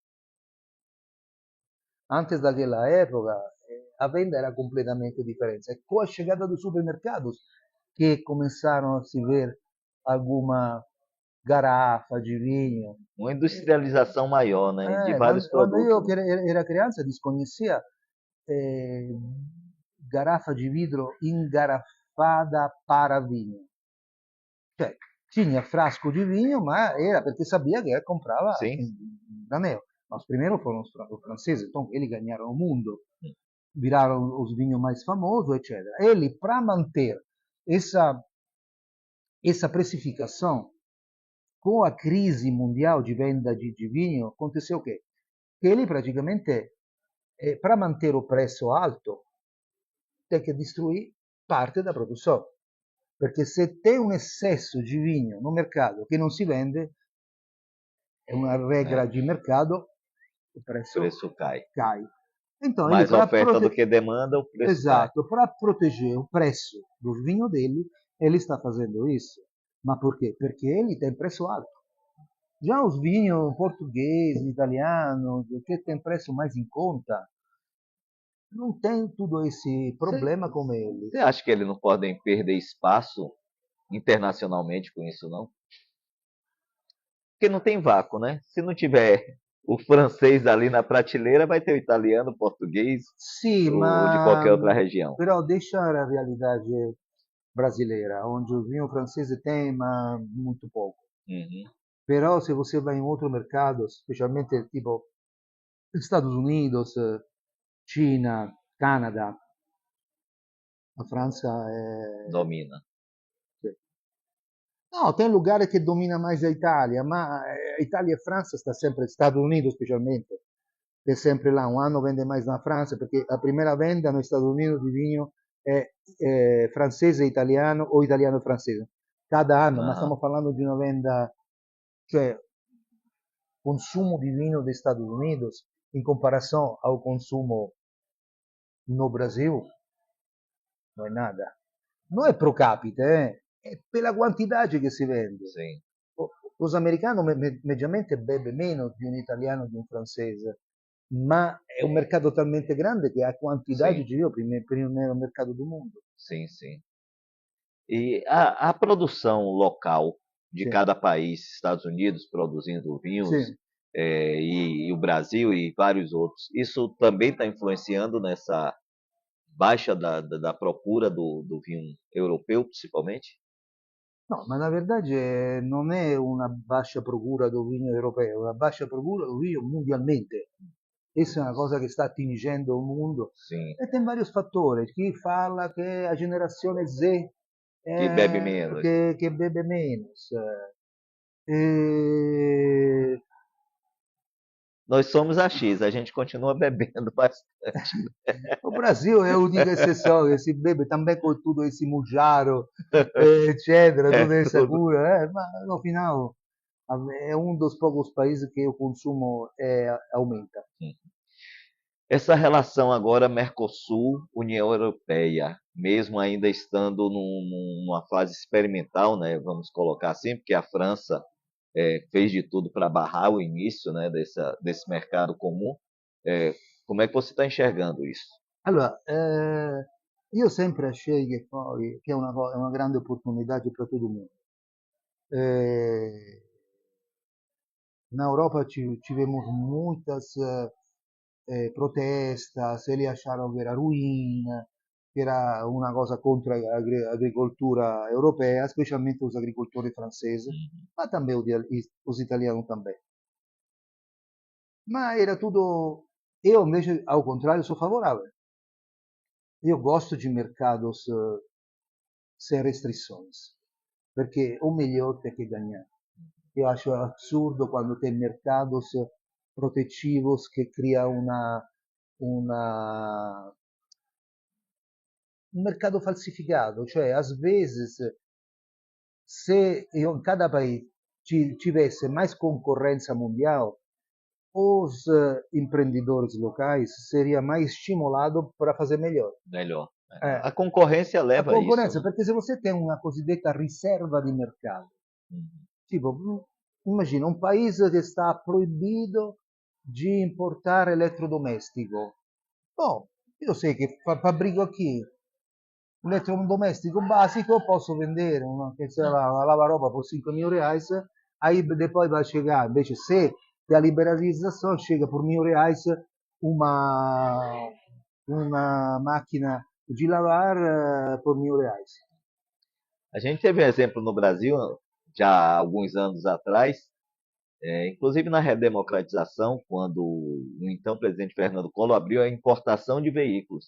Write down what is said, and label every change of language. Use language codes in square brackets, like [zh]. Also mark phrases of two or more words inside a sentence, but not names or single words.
[pt] Antes daquela época, a venda era completamente diferente. É com a chegada dos supermercados que começaram a se ver alguma garrafa de vinho. Uma industrialização maior, né, de vários Quando produtos, io né? [it] che era [pt] crianza desconhecia garrafa de vidro engarrafada para vinho. Cioè, tinha frasco de vinho, mas era porque sabia que comprava Sim. da Neo. Mas primeiro foram os franceses, então eles ganharam o mundo, viraram os vinhos mais famosos, etc. Ele, para manter essa precificação, com a crise mundial de venda de vinho, aconteceu o quê? Que ele praticamente, para manter o preço alto, tem que destruir parte da produção. Perché se tem um excesso de vinho no mercado [it] che non si vende, è una [pt] regra É, di mercado, o o preço preço cai. cai. Então, ele Mais oferta do que demanda, o preço cai. Esatto, para proteger o preço do vinho dele, ele está fazendo isso. [it] Ma perché? [pt] Perché ele tem preço alto. Já os vinhos português, italiano, que tem preço mais em conta, não tem todo esse Você problema como eles. você acha que eles não podem perder espaço internacionalmente com isso, não? Porque não tem vácuo, né? Se não tiver o francês ali na prateleira, vai ter o italiano, o português, Sì, o de ma qualquer outra região. però deixa a realidade brasileira, onde o vinho francese tem, ma muito pouco. Uhum. Però se você vai em outro mercado, specialmente tipo Estados Unidos, Cina, Canada, a França è... Domina. sì. No, tem lugares [it] che [pt] domina mais a Itália, [it] ma Itália e França sta sempre, Stati Uniti specialmente, è sempre là, un anno vende [pt] mais na França, [it] perché la prima venda negli Stati Uniti di vino è francese e italiano o italiano e francese, cada anno, ma [pt] Aham. [it] stiamo parlando di una venda, cioè consumo di vino degli Stati Uniti in comparazione al consumo no Brasil, non è nada. Non è pro capite, è per la quantità che si vende. [pt] Sim. [it] Lo americano mediamente beve meno di un italiano, di un francese, ma è un mercato talmente grande che ha quantità di [pt] Sim. [it] giro per il mercato del mondo. [pt] Sim, sim. E a produção local de Sì, cada país, Estados Unidos produzindo vinhos, sì. e o Brasil e vários outros, isso também está influenciando nessa baixa da procura do vinho europeu, principalmente? No, [it] ma la verità è che non è una [pt] baixa procura [it] del vino europeo, è una [pt] baixa procura [it] del vino mundialmente. Questa è una cosa che sta attingendo il mondo [pt] Sim, e tem vários fattori. [it] Chi parla che a generazione Z [pt] que bebe menos. [it] che bebe meno. E... [pt] Nós somos a X, a gente continua bebendo bastante. [it] O Brasil è l'unica eccezione che si bebe também con tutto esse mujaro, eccetera, [pt] É toda essa tudo. cura, ma no final [it] è uno [pt] dos poucos [it] paesi che [pt] o consumo aumenta. Essa relação agora Mercosul-União Europeia, mesmo ainda estando numa fase experimental, né, vamos colocar assim, porque a França fez de tudo para barrar o início, né, desse mercado comum. É, como é que você está enxergando isso? [it] Allora, io sempre achei che poi che è una grande opportunità per tutto il mondo. [pt] Eh, Na Europa tivemos muitas protestas, eles acharam que era ruim, que era uma coisa contra a agricoltura europeia, specialmente os [it] agricoltori francesi, [pt] ma também os italiani também. Ma era tudo. Eu, invece, ao contrário, sou favorável. Eu gosto de mercados sem restrições, perché o melhor tem que ganhar. Eu acho absurdo quando tem mercados protetivos que criam [it] una- un mercato falsificato, cioè [pt] às vezes se in cada paese tivesse mais concorrência mundial, os empreendedores locais seriam mais estimulados para fazer melhor. Melhor. É, A concorrência a leva a isso, concorrência, né? perché se você tem uma [it] cosiddetta riserva di mercato, [pt] Uhum. [it] tipo, immagina un paese che sta proibito di importare elettrodomestico. Oh, io sei che fabbrico qui un elettrodomestico basico, posso vendere una, che sia una lavaroba per 5.000 [pt] reais Aí depois vai chegar, invece se a liberalização chega por R$ 1.000 uma, uma máquina de lavar por R$ 1.000. A gente teve um exemplo no Brasil, já há alguns anos atrás, inclusive na redemocratização, quando o então presidente Fernando Collor abriu a importação de veículos.